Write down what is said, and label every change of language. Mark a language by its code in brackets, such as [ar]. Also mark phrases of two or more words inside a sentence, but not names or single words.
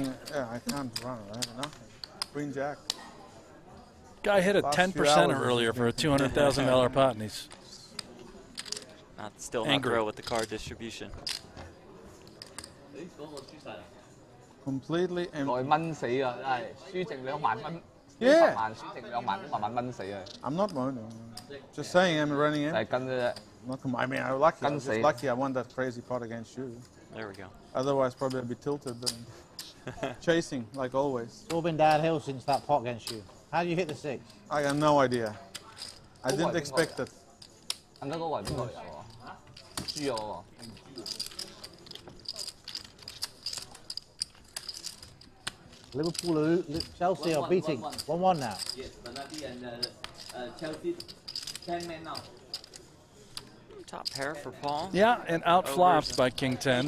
[en] running- yeah, I can't run. I have nothing. Queen Jack. Guy hit a Last few 10% hours earlier for a $200,000 pot, and he's Still not angry. thrilled with the card distribution. Completely empty. [yue] 來蚊死啊！真係輸剩2萬蚊， [en] Yeah. [yue] 10萬輸剩2萬，慢慢蚊死啊！ [en] I'm not moaning. Just saying I'm running in. [yue] 係跟嘅啫。 [en] I mean, I'm lucky. I'm Can just say. lucky I won that crazy pot against you. There we go. Otherwise, probably I'd be tilted and chasing, like always. It's all been downhill since that pot against you. How do you hit the 6? I got no idea. I didn't expect it. [yue] 咁嗰個係邊個嚟喎？豬啊喎！ [en] Liverpool, Chelsea are beating 1-1 now. Yes, Bernardi and Chelsea 10 men now. Top pair for Paul. Yeah, and out flops by King 10.